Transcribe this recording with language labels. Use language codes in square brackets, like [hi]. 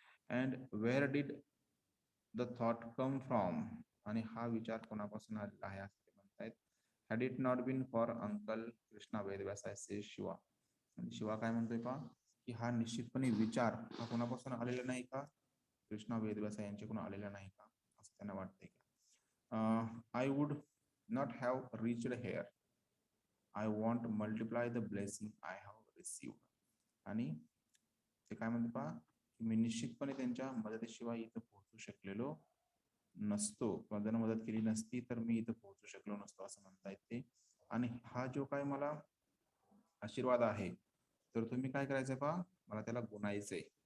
[en] And where did the thought come from. [mr] आणि हा विचार कोणापासून आलेला आहे असं ते म्हणतायत. [en] Had it not been for uncle Krishna Vedvyas says Shiva. [mr] आणि शिवा काय म्हणतोय पहा की हा निश्चितपणे विचार हा कोणापासून आलेला नाही का, कृष्णा वेदव्यास यांच्याकडून आलेला नाही का, असं त्यांना वाटतंय का. [en] I would not have reached here. I want multiply the blessing I have received. [mr] आणि ते काय म्हणते पहा, मी निश्चितपणे त्यांच्या मदतीशिवाय इथं पोहोचू शकलेलो नसतो, किंवा त्यांना मदत केली नसती तर मी इथं पोहोचू शकलो नसतो, असं म्हणतायत ते. आणि हा जो काय मला आशीर्वाद आहे तर तुम्ही काय करायचंय पहा, मला त्याला गुणायचंय.